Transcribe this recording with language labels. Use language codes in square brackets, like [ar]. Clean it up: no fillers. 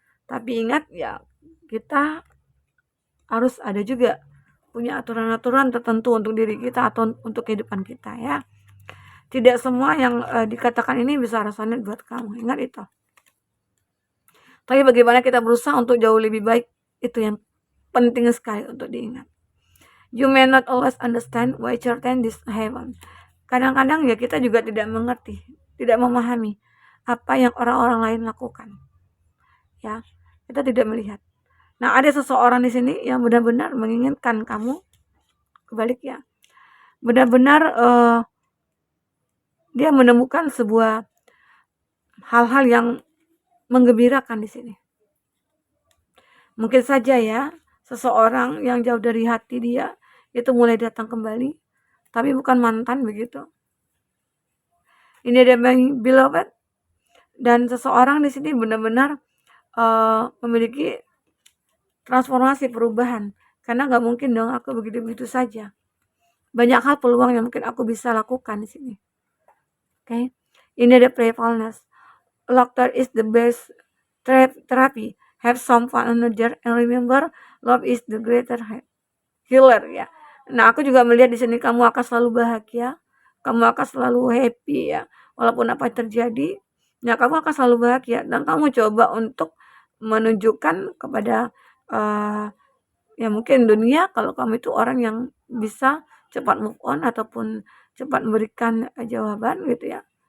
[id] Tapi ingat ya, kita harus ada juga punya aturan-aturan tertentu untuk diri kita atau untuk kehidupan kita ya. Tidak semua yang dikatakan ini bisa resonate buat kamu. Ingat itu. Tapi bagaimana kita berusaha untuk jauh lebih baik, itu yang penting sekali untuk diingat. [en] You may not always understand why certain this happen. [id] Kadang-kadang ya kita juga tidak mengerti, tidak memahami apa yang orang-orang lain lakukan. Ya, kita tidak melihat. Nah, ada seseorang di sini yang benar-benar menginginkan kamu kebalik ya. Benar-benar dia menemukan sebuah hal-hal yang menggembirakan di sini. Mungkin saja ya, seseorang yang jauh dari hati dia itu mulai datang kembali, tapi bukan mantan begitu. Ini ada beloved, dan seseorang di sini benar-benar memiliki transformasi perubahan, karena nggak mungkin dong aku begitu-begitu saja. Banyak hal peluang yang mungkin aku bisa lakukan di sini. Oke. Ini ada playfulness. [en] Laughter is the best therapy. Have some fun another and remember love is the greater healer ya. [id] Nah, aku juga melihat di sini kamu akan selalu bahagia, kamu akan selalu happy ya. Walaupun apa yang terjadi, ya kamu akan selalu bahagia dan kamu coba untuk menunjukkan kepada ya mungkin dunia kalau kamu itu orang yang bisa cepat move on ataupun cepat memberikan jawaban gitu ya.